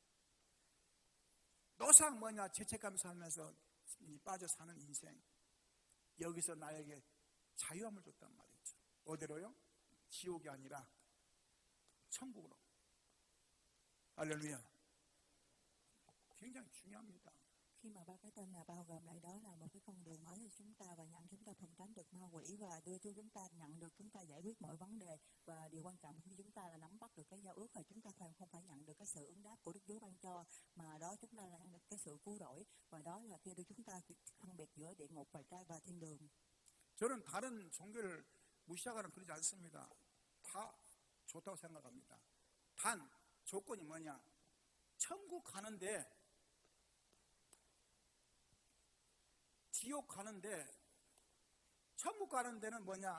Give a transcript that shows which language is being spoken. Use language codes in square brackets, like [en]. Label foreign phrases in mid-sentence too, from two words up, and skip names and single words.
[ko] 노상 뭐냐 죄책감 살면서 빠져 사는 인생. 여기서 나에게 자유함을 줬단 말이죠. 어디로요? 지옥이 아니라 천국으로. 할렐루야. 굉장히 중요합니다. [vi] Khi mà ba cái tên là bao gồm lại đó là một cái con đường mới cho chúng ta, và nhận chúng ta phòng tránh được ma quỷ và đưa cho chúng ta nhận được chúng ta giải quyết mọi vấn đề. Và điều quan trọng khi chúng ta là nắm bắt được cái giao ước, và chúng ta không phải nhận được cái sự ứng đáp của Đức Chúa ban cho, mà đó chúng ta là nhận được cái sự cứu rỗi, và đó là khi đưa chúng ta phân biệt giữa địa ngục và thiên đường. [ko] 저는 다른 종교를 무시하거나 그러지 않습니다. 다 좋다고 생각합니다. 단 조건이 뭐냐? 천국 가는데 지옥 가는데 천국 가는 데는 뭐냐?